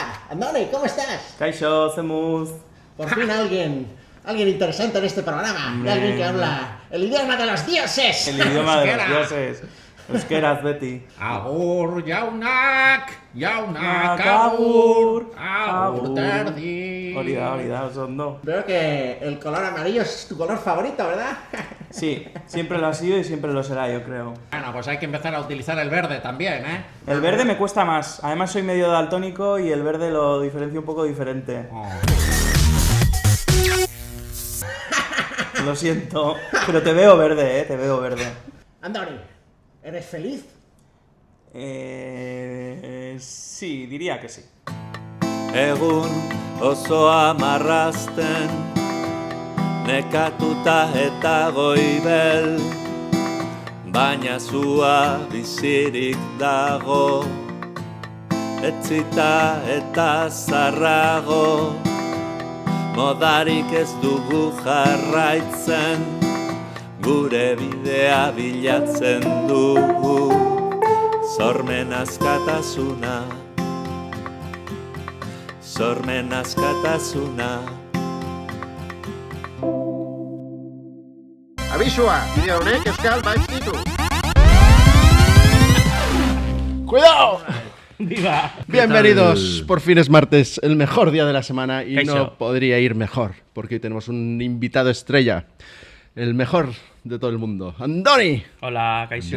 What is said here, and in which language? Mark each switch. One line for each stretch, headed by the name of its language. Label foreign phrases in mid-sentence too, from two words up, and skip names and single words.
Spanish: Andoni, ¿cómo estás?
Basque: Kaixo, zemus.
Spanish: Por fin alguien interesante en este programa. Y alguien que habla el idioma de los dioses. El idioma de los dioses.
Basque: Euskeraz beti. Agur jaunak, agur terdi. Hori da, oso ondo.
Spanish: Veo que el color amarillo es tu color favorito, ¿verdad? Sí, siempre lo ha sido y siempre lo será, yo creo. Bueno, pues hay que empezar a utilizar el verde también, ¿eh? El verde me cuesta más. Además soy medio daltónico y el verde lo diferencio un poco diferente. Oh. Lo siento, pero te veo verde, te veo verde. Andoni, ¿eres feliz? Sí, diría que sí.
Basque: Egun osoa marrazten, nekatuta eta goibel, baina zua bizirik dago, etzita eta zarrago, modarik ez dugu jarraitzen, gure bidea bilatzen dugu, sormen askatasuna. Sormen askatasuna. Abisua, bideo honek euskal baizkitu.
Spanish: ¡Cuidado! ¡Viva! Bienvenidos, por fin es martes, el mejor día de la semana y
Basque: Kaixo.
Spanish: no podría ir mejor, porque hoy tenemos un invitado estrella, el mejor de todo el mundo, Andoni. Hola, Kaixo.